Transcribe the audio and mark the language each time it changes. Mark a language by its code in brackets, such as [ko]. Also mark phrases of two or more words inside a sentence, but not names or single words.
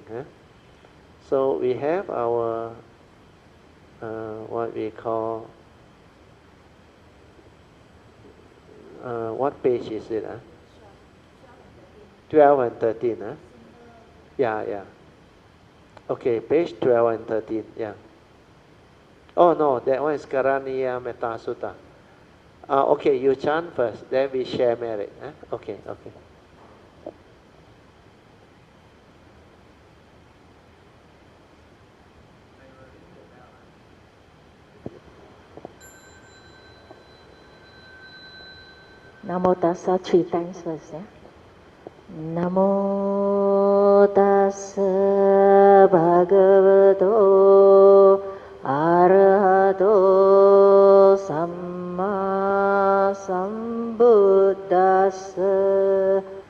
[en] So we have our, what we call, what page is it? 12 and 13. Yeah. Okay, page 12 and 13, yeah. Oh no, that one is Karaniya Metta Sutta. Okay, you chant first, then we share merit. Okay. [pi] Namo tassa [en] 3 times first. [pi] Namo tassa bhagavato arahato samma sambuddhassa.